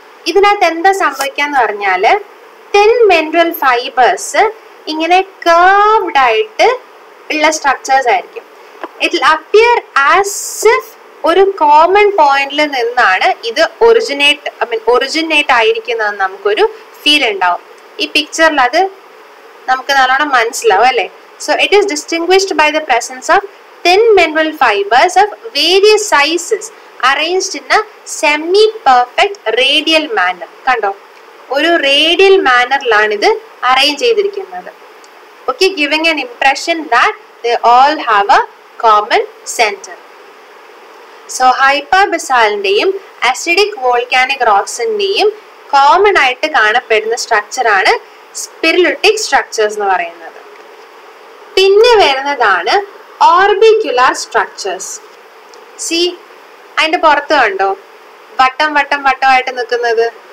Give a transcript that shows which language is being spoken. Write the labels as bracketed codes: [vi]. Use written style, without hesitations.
[ml] ഇതിനകത്ത് എന്താ സംഭവിക്കാന്ന് പറഞ്ഞാല് [en] thin mineral fibres [ml] ഇങ്ങനെ കർവ്ഡ് ആയിട്ട് ഉള്ള സ്ട്രക്ചേഴ്സ് ആയിരിക്കും. [en] it will appear as if [ml] ഒരു കോമൺ പോയിന്റിൽ നിന്നാണ് ഇത് ഒറിജിനേറ്റ് ആയിരിക്കുന്നതെന്ന് നമുക്കൊരു ഫീൽ ഉണ്ടാവും. ഈ പിക്ചറിൽ അത് നമുക്ക് നല്ലോണം മനസ്സിലാവും അല്ലേ. [en] So it is distinguished by the presence of thin mineral fibers of various sizes arranged in a semi-perfect radial manner. [ml] കണ്ടോ, ഒരു റേഡിയൽ മാനറിലാണ് ഇത് അറേഞ്ച് ചെയ്തിരിക്കുന്നത്. [en] Okay, giving an impression that they all have a common center. [ml] So hyperbasalന്റെയും acidic volcanic rocksന്റെയും common ആയിട്ട് കാണപ്പെടുന്ന structure ആണ് സ്പിറോലിറ്റിക് structures എന്ന് പറയുന്നത്. പിന്നെ വരുന്നതാണ് ഓർബിക്കുലാർ സ്ട്രക്ചേഴ്സ്. സി, അതിന്റെ പുറത്ത് കണ്ടോ വട്ടം വട്ടം വട്ടമായിട്ട് നിൽക്കുന്നത്?